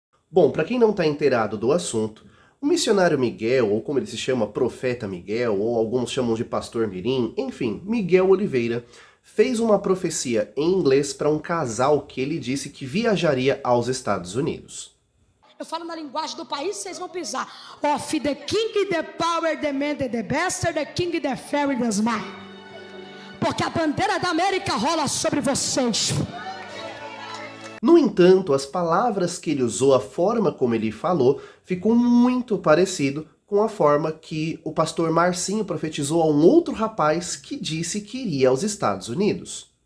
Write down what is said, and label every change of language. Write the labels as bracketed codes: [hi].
[pt] Bom, para quem não está inteirado do assunto, o missionário Miguel, ou como ele se chama, profeta Miguel, ou alguns chamam de pastor Mirim, enfim, Miguel Oliveira, fez uma profecia em inglês para um casal que ele disse que viajaria aos Estados Unidos. Eu falo na linguagem do país, vocês vão pisar. [en] Of the king, the power, the man, the bastard, the king, the fairy, the smile. [pt] Porque a bandeira da América rola sobre vocês. No entanto, as palavras que ele usou, a forma como ele falou, ficou muito parecido com a forma que o pastor Marcinho profetizou a um outro rapaz que disse que iria aos Estados Unidos.